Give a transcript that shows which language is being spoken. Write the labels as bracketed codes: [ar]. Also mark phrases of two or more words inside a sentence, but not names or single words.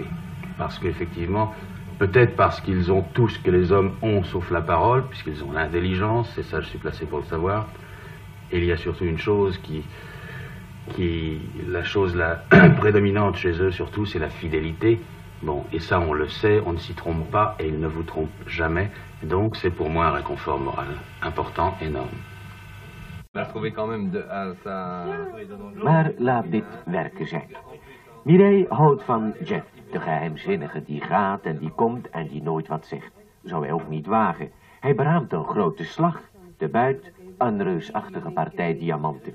[fr] Parce qu'effectivement, peut-être parce qu'ils ont tout ce que les hommes ont, sauf la parole, puisqu'ils ont l'intelligence, c'est ça, je suis placé pour le savoir. Et il y a surtout une chose la chose la prédominante chez eux, surtout, c'est la fidélité. Bon, et ça, on le sait, on ne s'y trompe pas, et ils ne vous trompent jamais. Donc, c'est pour moi un réconfort moral important, énorme. [nl] Maar laat dit werken zijn. Mireille houdt van Jeff, de geheimzinnige die gaat en die komt en die nooit wat zegt. Zou hij ook niet wagen. Hij beraamt een grote slag, de buit, een reusachtige partij diamanten.